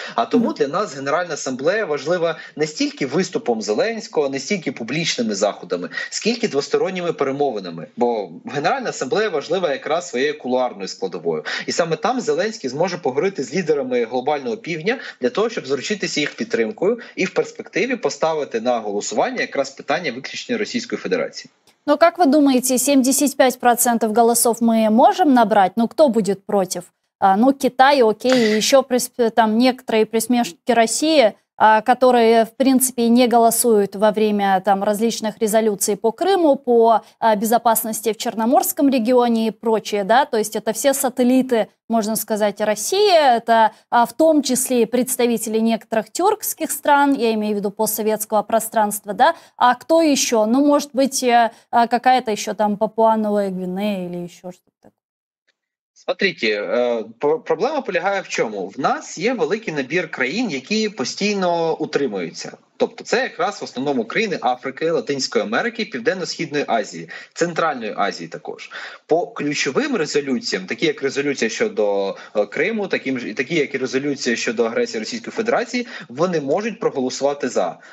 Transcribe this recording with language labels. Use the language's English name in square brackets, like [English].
[Ukrainian] А тому для нас Генеральна асамблея важлива не стільки виступом Зеленського, не стільки публічними заходами, скільки двосторонніми перемовинами. Бо Генеральна асамблея важлива якраз своєю кулуарною складовою. І саме там Зеленський зможе поговорити з лідерами глобального півдня для того, щоб заручитися їх підтримкою і в перспективі поставити на голосування якраз питання виключення Російської Федерации. [Russian] Но как вы думаете, 75% голосов мы можем набрать? Ну, кто будет против? Ну, Китай, окей, еще там некоторые присмешники России, которые, в принципе, не голосуют во время там различных резолюций по Крыму, по безопасности в Черноморском регионе и прочее, да, то есть это все сателлиты, можно сказать, России, это в том числе и представители некоторых тюркских стран, я имею в виду постсоветского пространства, да, а кто еще? Ну, может быть, какая-то еще там Папуа-Новая Гвинея или еще что-то такое. Смотрите, [Ukrainian] проблема полягає в чому? В нас є великий набір країн, які постійно утримуються. Тобто це якраз в основному країни Африки, Латинської Америки, Південно-Східної Азії, Центральної Азії також. По ключовим резолюціям, такі як резолюція щодо Криму, такі як і резолюція щодо агресії Російської Федерації, вони можуть проголосувати за.